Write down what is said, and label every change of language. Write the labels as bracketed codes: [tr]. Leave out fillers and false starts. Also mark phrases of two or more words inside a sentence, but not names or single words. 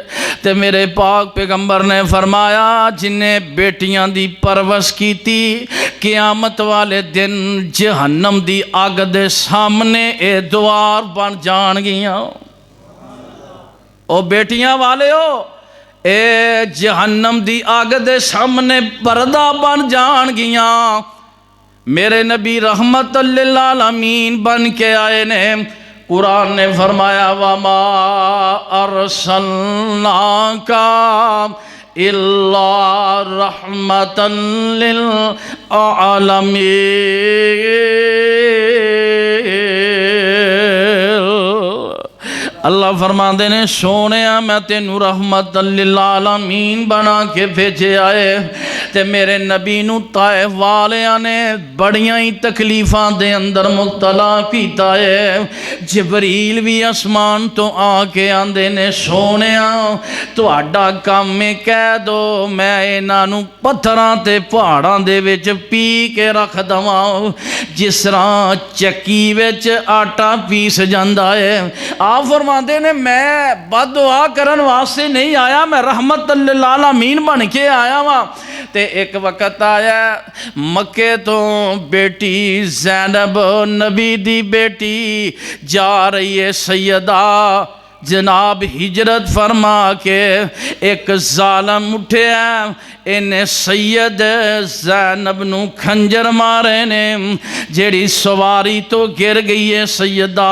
[pa] تے میرے پاک پیغمبر نے فرمایا جنہیں بیٹیاں دی پرورش کی، قیامت والے دن جہنم دی اگ دے سامنے یہ دوار بن جانگیاں. او بیٹیاں والے ہو، اے جہنم دی اگ دے سامنے پردہ بن جانگیاں. میرے نبی [ar] رحمة للعالمين [pa] بن کے آئے نے. قرآن نے فرمایا [ar] وما أرسلناك إلا رحمة للعالمين. [pa] اللہ فرماتے نے سوہنے میں تینوں [ar] رحمة للعالمين [pa] بنا کے بھیجے آئے. تے میرے نبی نوں طائف والیاں نے بڑیاں ہی تکلیفاں دے اندر مبتلا کیتا ہے. جبریل بھی آسمان توں آکے آندے نے سوہنے تہاڈا کام ہے کہہ دو میں انہاں نوں پتھراں تے پہاڑاں دے وچ پی کے رکھ دواں، جس طرح چکی وچ آٹا پیس جاندا ہے. آپ فرماتے نے میں بددعا کرن واسطے نہیں آیا، میں [ar] رحمة للعالمين [pa] بن کے آیا واں. تے ایک وقت آیا مکے توں بیٹی زینب نبی دی بیٹی جا رہی ہے سیدہ جناب ہجرت فرما کے، ایک ظالم اٹھیا انہیں سید زینب نوں خنجر مارے نے، جیہڑی سواری توں گر گئی ہے سیدہ.